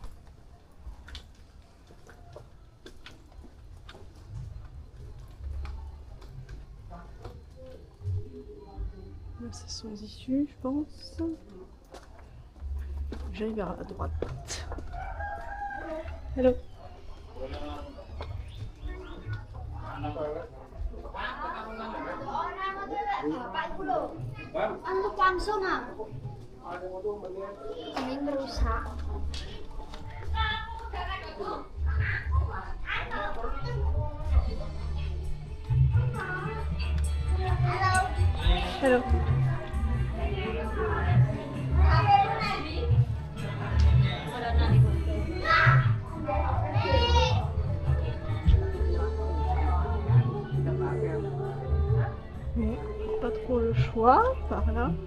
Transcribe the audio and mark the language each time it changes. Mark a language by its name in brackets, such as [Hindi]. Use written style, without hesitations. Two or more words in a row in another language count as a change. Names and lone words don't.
[French] Là, c'est sans issue, je pense. J'aille vers la droite. Hello. [Indonesian] Untuk langsung ah. Ini merusak. Hello. [French] Bon, pas trop le choix par là.